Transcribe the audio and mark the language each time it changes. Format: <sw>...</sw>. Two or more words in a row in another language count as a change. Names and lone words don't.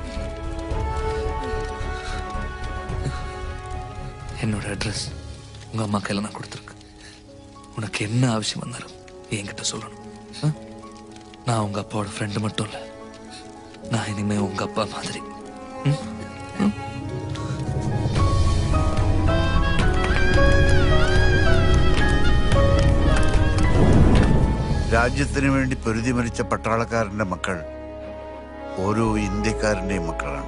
<ta>என்னோட அட்ரஸ் உங்க அம்மா கையில நான் கொடுத்துருக்கு. உனக்கு என்ன அவசியம் வந்தாலும் என்கிட்ட சொல்லணும். நான் உங்க அப்பாவோட ஃப்ரெண்டு மட்டும் இல்லை, நான் இனிமே உங்க அப்பா மாதிரி.</ta> <ml>രാജ്യത്തിന് വേണ്ടി പൊരുതി മരിച്ച പട്ടാളക്കാരന്റെ മക്കൾ ഓരോ ഇന്ത്യക്കാരന്റെയും മക്കളാണ്.</ml>